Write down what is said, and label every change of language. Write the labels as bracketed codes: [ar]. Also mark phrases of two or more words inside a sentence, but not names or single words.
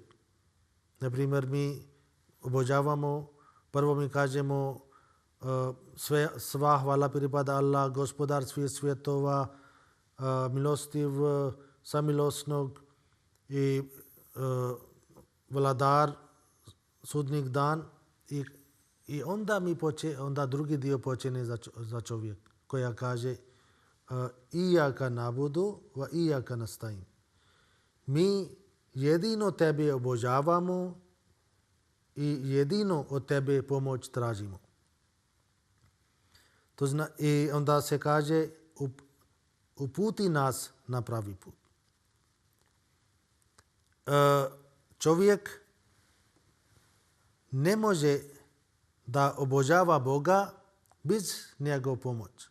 [bs] Na primjer, mi obožavamo, prvo mi kažemo sva hvala pripada Allah, gospodar svih svjetova, milostiv, samilosnog i vladar sudnjih dan. I onda drugi dio počne za čovjek, koja kaže [ar] إياك نعبد وإياك نستعين. [bs] mi jedino tebe obožavamo i jedino od tebe pomoć tražimo. I onda se kaže uputi nas na pravi put. Čovjek ne može da obožava Boga bez njegov pomoć.